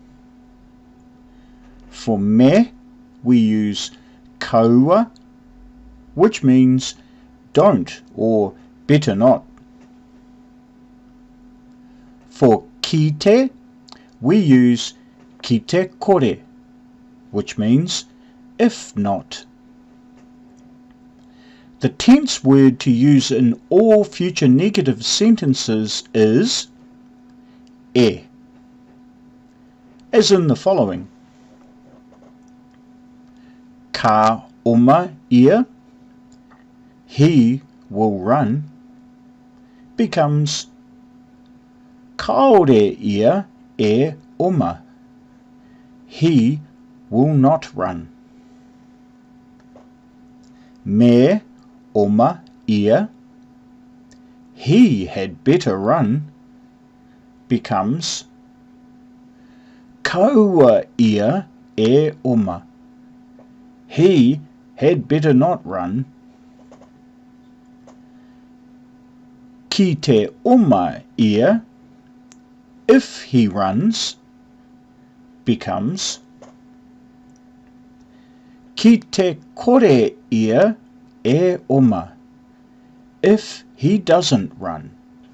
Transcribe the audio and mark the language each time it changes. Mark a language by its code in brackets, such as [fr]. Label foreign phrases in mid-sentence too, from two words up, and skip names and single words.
[en] For me, we use kaua, which means don't or better not. For kite, we use [mi] kite kore, [en] which means if not. The tense word to use in all future negative sentences is e, as in the following. [mi] Ka oma ia, [en] he will run, becomes [mi] kaore ia e oma, [en] he will not run. [mi] Me oma ia, [en] he had better run, becomes [mi] kaua ia e oma, [en] he had better not run. [mi] Ki te oma ia, [en] if he runs, becomes [mi] ki te kore ia e oma, [en] if he doesn't run.